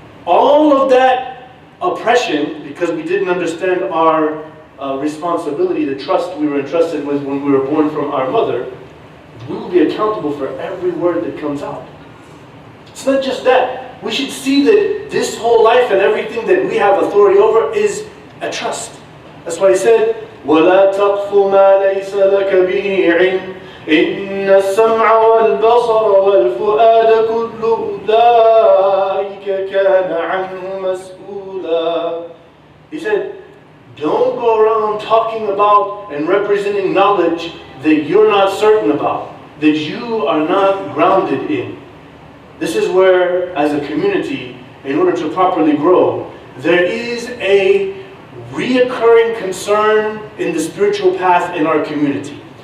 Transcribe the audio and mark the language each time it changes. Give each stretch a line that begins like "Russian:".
English: All of that oppression, because we didn't understand our responsibility, the trust we were entrusted with when we were born from our mother, we will be accountable for every word that comes out. It's not just that. We should see that this whole life and everything that we have authority over is a trust. That's why he said,
Arabic: وَلَا تَقْفُ مَا لَيْسَ لَكَ بِهِ عِلْمٍ إِنَّ السَّمْعَ وَالْبَصَرَ وَالْفُؤَادَ كُلُّ أُولَٰئِكَ كَانَ عَنْهُ مَسْئُولًا.
English: He said, don't go around talking about and representing knowledge that you're not certain about, that you are not grounded in. This is where, as a community, in order to properly grow, there is a reoccurring concern in the spiritual path in our community.